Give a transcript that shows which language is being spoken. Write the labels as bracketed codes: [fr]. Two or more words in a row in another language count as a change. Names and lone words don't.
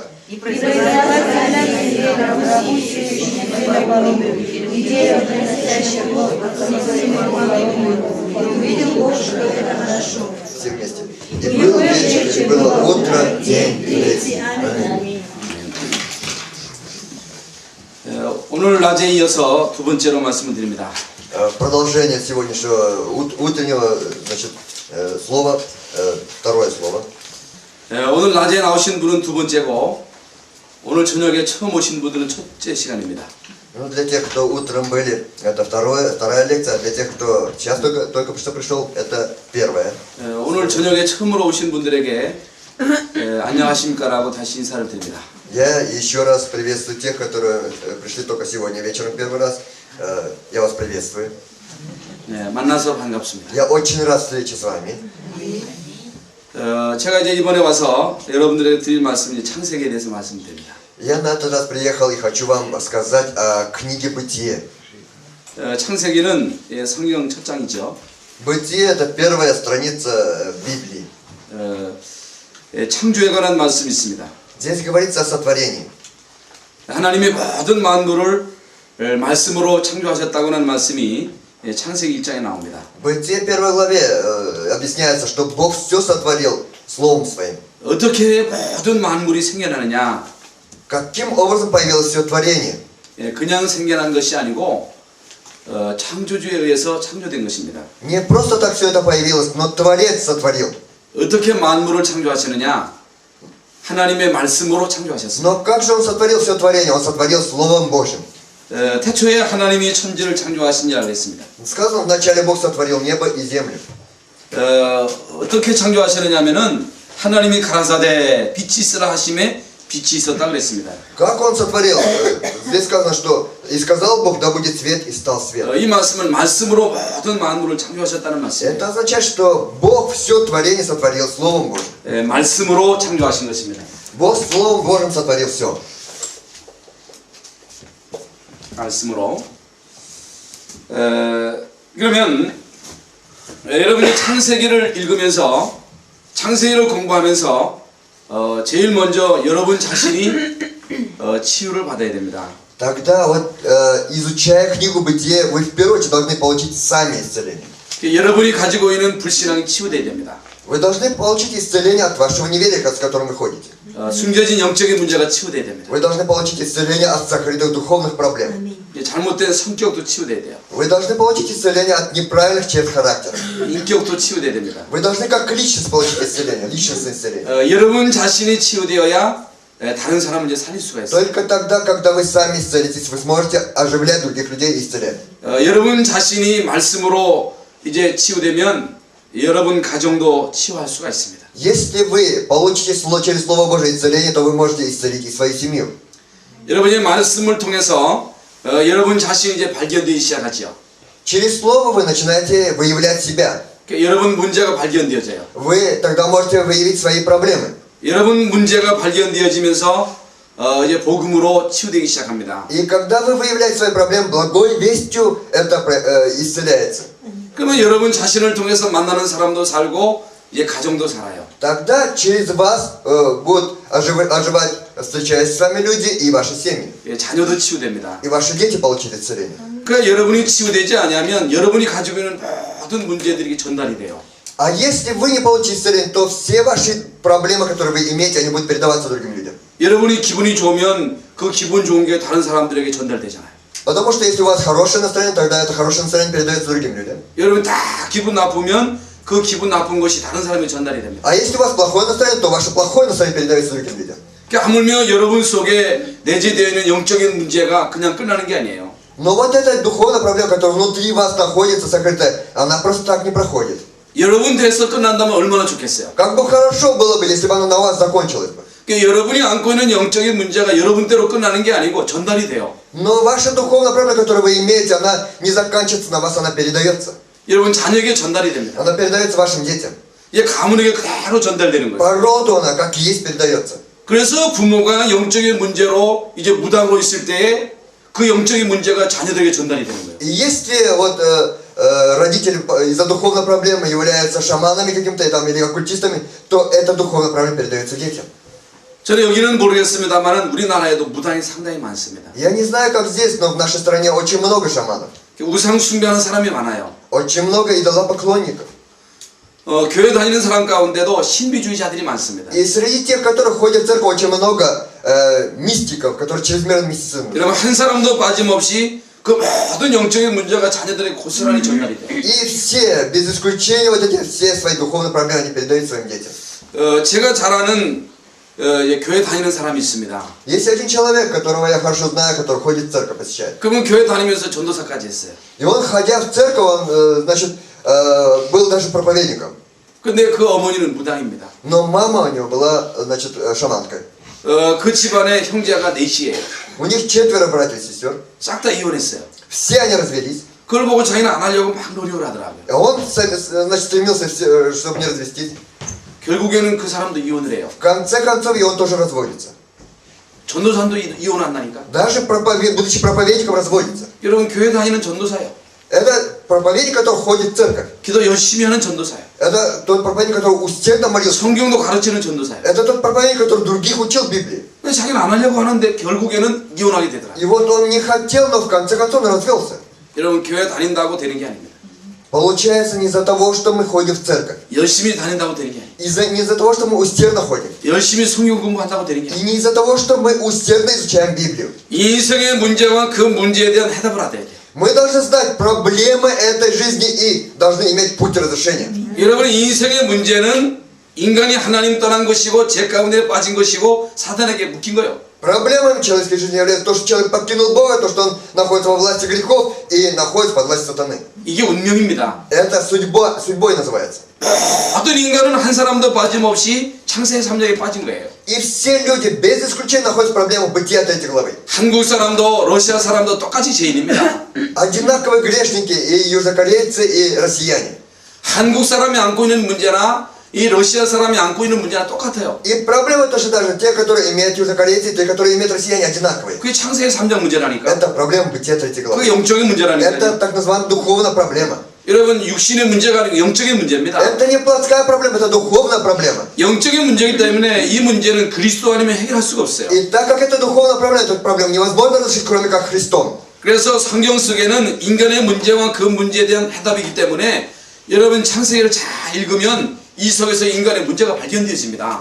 [ru] И произрастает земля траву, сеющую семя породу, и дерево, приносящее плод, в котором семя его. И увидел Бог, что это хорошо. Все вместе. И был вечер, и было утро, день третий. Аминь. [ko] 오늘 낮에 이어서 두 번째로 말씀을 드립니다. [ru] Продолжение сегодняшнего утреннего, значит, слова, второе слово. [ko] 오늘 낮에 나오신 분은 두 번째고 오늘 저녁에 처음 오신 분들은 첫째 시간입니다. [ru] Ну, для тех, кто утром были, это вторая лекция, а для тех, кто сейчас только что пришел, это первая. [ko] 오늘 저녁에 처음으로 오신 분들에게 안녕하십니까라고 다시 인사를 드립니다. [ru] Я еще раз приветствую тех, которые пришли только сегодня вечером первый раз. Я вас приветствую. [ko] 만나서 반갑습니다. [ru] Я очень рад встрече с вами. [ko] 제가 이제 이번에 와서 여러분들에게 드릴 말씀이 창세기에 대해서 말씀드립니다. [ru] Я на этот раз приехал и хочу вам рассказать о книге Бытие. [ko] 창세기는 성경 첫 장이죠. [ru] Бытие — это первая страница Библии. [ko] 창조에 관한 말씀이 있습니다. [ru] Здесь говорится о сотворении. [ko] 하나님이 모든 만물을 말씀으로 창조하셨다고 하는 말씀이 창세기 1장에 나옵니다. [ru] В Бытие 1 главе объясняется, что Бог все сотворил Словом Своим. [ko] 어떻게 모든 만물이 생겨나느냐? [ru] Каким образом появилось все творение? [ko] 그냥 생겨난 것이 아니고 창조주에 의해서 창조된 것입니다. [ru] Не просто так все это появилось, но Творец сотворил. [ko] 어떻게 만물을 창조하시느냐? 하나님의 말씀으로 창조하셨습니다. [ru] Но как же Он сотворил все творение? Он сотворил Словом Божьим. [ko] 태초에 하나님이 천지를 창조하신지라 그랬습니다. [ru] Сказано, вначале Бог сотворил небо и землю. [ko] 어떻게 창조하시느냐면은 하나님이 가라사대 빛이 있으라 하심에 빛이 있었다 그랬습니다. [ru] Как Он сотворил? Здесь сказано, что «И сказал Бог, да будет свет, и стал свет». [ko] 이 말씀은 말씀으로 모든 만물을 창조하셨다는 말씀입니다. [ru] Это означает, что Бог все творение сотворил Словом Божьим. [ko] 말씀으로 창조하신 것입니다. [ru] Бог Словом Божьим сотворил все. [ko] 말씀으로. 그러면 여러분이 창세기를 읽으면서 창세기를 공부하면서 제일 먼저 여러분 자신이 치유를 받아야 됩니다. [ru] Тогда вот, изучая книгу Бытие, вы в первую очередь должны получить сами исцеление. [ko] 여러분이 가지고 있는 불신앙이 치유돼야 됩니다. [ru] Вы должны получить исцеление от вашего неверия, с которым вы ходите. [ko] 숨겨진 영적인 문제가 치유돼야 됩니다. [ru] Вы должны получить исцеление от сокрытых духовных проблем. [ko] 잘못된 성격도 치유돼야 돼요. [ru] Вы должны получить исцеление от неправильных черт характера. [ko] 인격도 치유돼야 됩니다. [ru] Вы должны как личность получить исцеление, личностное исцеление. [ko] 여러분 자신이 치유되어야 다른 사람을 이제 살릴 수가 있어요. [ru] Только тогда, когда вы сами исцелитесь, вы сможете оживлять других людей и исцелять. [ko] 여러분 자신이 말씀으로 이제 치유되면 여러분 가정도 치유할 수가 있습니다. [ru] Если вы получите через Слово Божие исцеление, то вы можете исцелить и свою семью. [ko] 여러분의 말씀을 통해서 여러분 자신이 이제 발견되기 시작하죠. [ru] Через Слово вы начинаете выявлять себя. [ko] 그러니까 여러분 문제가 발견되어져요. [ru] Вы тогда можете выявить свои проблемы. [ko] 여러분 문제가 발견되어지면서 이제 복음으로 치유되기 시작합니다. [ru] И когда вы выявляете свои проблемы, благой вестью это исцеляется. [ko] 그러면 여러분 자신을 통해서 만나는 사람도 살고 이제 가정도 살아요. [ru] Тогда через вас будут оживать, встречаясь с вами люди и ваши семьи. [ko] 예, 자녀도 치유됩니다. [ru] И ваши дети получат исцеление. [ko] 그러니까 여러분이 치유되지 않으면 여러분이 가지고 있는 모든 문제들이 전달이 돼요. [ru] А если вы не получите исцеление, то все ваши проблемы, которые вы имеете, они будут передаваться другим людям. [ko] 여러분이 기분이 좋으면 그 기분 좋은 게 다른 사람들에게 전달되잖아요. [ru] Потому что если у вас хорошее настроение, тогда это хорошее настроение передается другим людям. [ko] 여러분 다 기분 나쁘면 그 기분 나쁜 것이 다른 사람에게 전달이 됩니다. [ru] А если у вас плохое настроение, то ваше плохое настроение передается другим людям. [ko] 그러니까 하물며 여러분 속에 내재되어 있는 영적인 문제가 그냥 끝나는 게 아니에요. [ru] Но вот эта духовная проблема, которая внутри вас находится, сокрытая, она просто так не проходит. [ko] 여러분 돼서 끝난다면 얼마나 좋겠어요. [ru] Как бы хорошо было бы, если бы она на вас закончилась бы. [ko] 그러니까 여러분이 안고 있는 영적인 문제가 여러분대로 끝나는 게 아니고 전달이 돼요. [ru] Но ваша духовная проблема, которую вы имеете, она не заканчивается на вас, она передается. [ko] 여러분 자녀에게 전달이 됩니다. [ru] Она передается вашим детям. [ko] 이게 가문에게 그대로 전달되는 거예요. [ru] По роду она, как есть, передается. [ko] 그래서 부모가 영적인 문제로 이제 무당으로 있을 때에 그 영적인 문제가 자녀들에게 전달이 되는 거예요. [ru] И если вот родители из-за духовной проблемы являются шаманами каким-то там, или оккультистами, то эта духовная проблема передается детям. [ko] 저는 여기는 모르겠습니다만 우리나라에도 무당이 상당히 많습니다. [ru] Я не знаю, как здесь, но в нашей стране очень много шаманов. [ko] 우상 숭배하는 사람이 많아요. [ru] Очень много идолопоклонников. [ko] 교회 다니는 사람 가운데도 신비주의자들이 많습니다. [ru] И среди тех, которые ходят в церковь, очень много мистиков, которые чрезмерно мистицизм. [ko] 여러분 한 사람도 빠짐없이 그 모든 영적인 문제가 자녀들에게 고스란히 전달이 돼요. [ru] И все, без исключения, вот эти все свои духовные проблемы, они передают своим детям. [ko] 제가 잘 아는 교회 다니는 사람이 있습니다. [ru] Есть один человек, которого я хорошо знаю, который ходит в церковь, посещает. [ko] 그러면 교회 다니면서 전도사까지 했어요. [ru] И он, ходя в церковь, он, значит, был даже проповедником. [ko] 근데 그 어머니는 무당입니다. [ru] Но мама у него была, значит, шаманкой. [ko] 그 집안에 형제가 넷이에요. [ru] У них 4 братьев и сестер. [ko] 싹 다 이혼했어요. [ru] Все они развелись. [ko] 그걸 보고 자기는 안 하려고 막 노력을 하더라고요. [ru] А он, значит, стремился, чтобы не развестись. [ko] 결국에는 그 사람도 이혼을 해요. [ru] В конце концов, и он тоже разводится. [ko] 전도사도 이혼한다니까. [ru] Даже будучи проповедником, разводится. [ko] 여러분 교회 다니는 전도사예요. [ru] Это проповедник, который ходит в церковь. [ko] 기도 열심히 하는 전도사예요. [ru] Это тот проповедник, который усердно молился. [ko] 성경도 가르치는 전도사예요. [ru] Это тот проповедник, который других учил Библии. [ko] 근데 자기는 안 하려고 하는데 결국에는 이혼하게 되더라고요. [ru] И вот он не хотел, но в конце концов он развелся. [ko] 여러분 교회 다닌다고 되는 게 아닙니다. [ru] Получается не из-за того, что мы ходим в церковь. [ko] 열심히 다닌다고 되는 게 아니에요. [ru] Не из-за того, что мы усердно ходим. [ko] 열심히 성경 공부한다고 되는 게 [ru] И [ko] 아니에요. [ru] не из-за того, что мы усердно изучаем Библию. [ko] 인생의 문제와 그 문제에 대한 해답을 알아야 돼요. [ru] Мы должны знать проблемы этой жизни и должны иметь путь разрешения. [ko] 여러분 인생의 문제는 인간이 하나님 떠난 것이고 죄 가운데 빠진 것이고 사단에게 묶인 거예요. [ru] Проблемой человеческой жизни является то, что человек покинул Бога, то, что он находится во власти грехов и находится под властью сатаны. [ko] 이게 운명입니다. [ru] Это судьбой называется. [ko] 모든 인간은 한 사람도 빠짐없이 창세기 3장에 빠진 거예요. [ru] И все люди без исключения находятся в проблемах бытия 3 главы. [ko] 한국 사람도 러시아 사람도 똑같이 죄인입니다. [ru] Одинаковые грешники и южнокорейцы, и россияне. [ko] 한국 사람이 안고 있는 문제나 이 러시아 사람이 안고 있는 문제나 똑같아요. [ru] И проблемы тоже даже те, которые имеют южнокорейцы, и те, которые имеют россияне, одинаковые. [ko] 그게 창세기 3장 문제라니까. [ru] Это проблема бытия 3 главы. [ko] 그게 영적인 문제라니까요. [ru] Это так называемая духовная проблема. [ko] 여러분 육신의 문제가 아니고 영적인 문제입니다. [ru] Это не плотская проблема, это духовная проблема. [ko] 영적인 문제이기 때문에 이 문제는 그리스도 아니면 해결할 수가 없어요. [ru] И так как это духовная проблема, эту проблему невозможно разрешить, кроме как Христом. [ko] 그래서 성경 속에는 ин간의 문제와 그 문제에 대한 해답이기 때문에 여러분 창세기를 잘 읽으면 이 속에서 인간의 문제가 발견되어집니다.